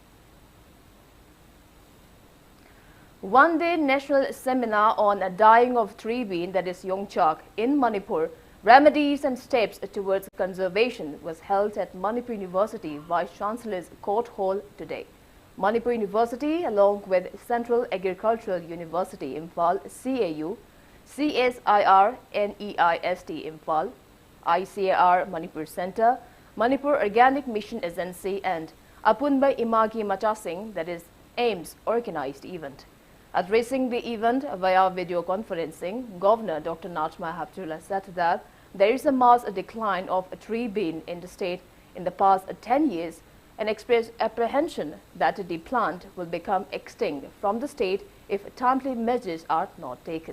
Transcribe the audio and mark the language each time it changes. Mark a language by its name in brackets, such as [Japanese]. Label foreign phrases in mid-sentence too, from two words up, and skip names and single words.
[English] One-day national seminar on dying of tree bean, that is Yongchak, in Manipur, remedies and steps towards conservation was held at Manipur University Vice-Chancellor's Court Hall today. Manipur University, along with Central Agricultural University Imphal CAU, CSIR NEIST Imphal, ICAR Manipur Center, Manipur Organic Mission Agency and Apunba Imagi Machasing, that is AIMS, organized event. Addressing the event via video conferencing, Governor Dr. Najma Haptullah said that there is a mass decline of tree bean in the state in the past 10 years and expressed apprehension that the plant will become extinct from the state if timely measures are not taken.